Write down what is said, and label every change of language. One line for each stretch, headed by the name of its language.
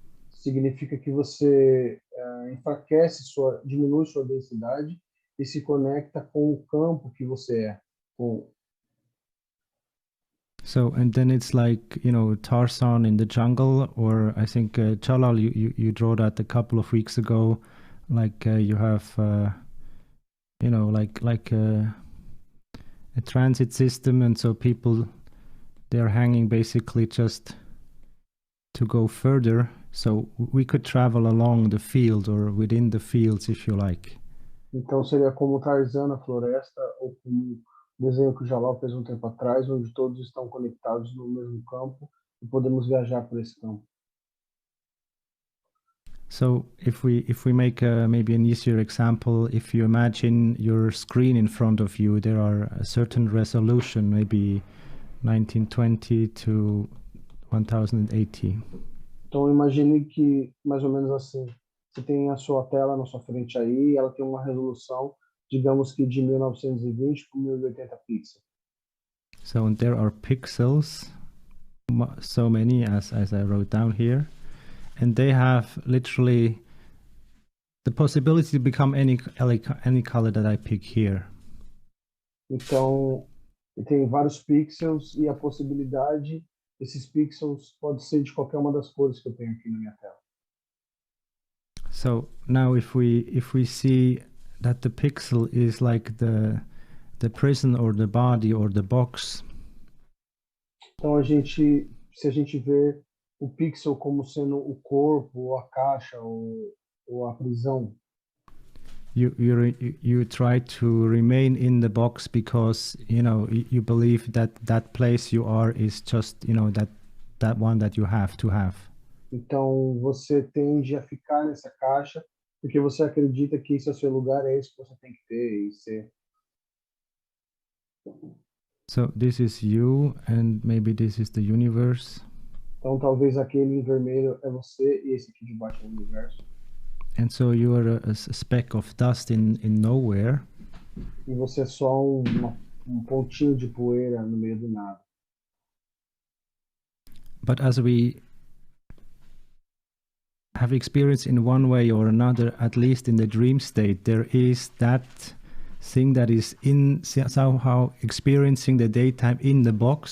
Portuguese: Significa que você enfraquece diminui sua densidade e se conecta com o campo que você é.
English: So, and then it's like, Tarzan in the jungle, or I think Jalal, you drew that a couple of weeks ago, like you have, like a transit system, and so people, they're hanging basically just to go further. So we could travel along the field or within the fields, if you like.
Portuguese: Então seria como Tarzan na floresta, ou como o desenho que o Jalal fez um tempo atrás, onde todos estão conectados no mesmo campo e podemos viajar por esse campo.
English: So if we make maybe an easier example, if you imagine your screen in front of you, there are a certain resolution, maybe 1920 to 1080.
Portuguese: Então imagine que mais ou menos assim, você tem a sua tela na sua frente aí, ela tem uma resolução, digamos que de 1920 por 1080 pixels.
English: So there are pixels, so many as I wrote down here, and they have literally the possibility to become any color that I pick here.
Portuguese: Então, tem vários pixels e a possibilidade, esses pixels pode ser de qualquer uma das cores que eu tenho aqui na minha tela.
English: So now if we see that the pixel is like the prison or the body or the box,
Portuguese: Então, se a gente vê o pixel como sendo o corpo, ou a caixa, ou a prisão,
English: you try to remain in the box because you believe that that place you are is just that one that you have to have.
Portuguese: então você tende a ficar nessa caixa porque você acredita que esse é o seu lugar, é isso que você tem que ter e ser.
English: So this is you, and maybe this is the universe.
Portuguese: Então talvez aquele em vermelho é você e esse aqui de baixo é o universo.
English: And so you are a speck of dust in nowhere.
Portuguese: E você é só um pontinho de poeira no meio do nada.
English: But as we have experienced in one way or another, at least in the dream state, there is that thing that is somehow experiencing the daytime in the box.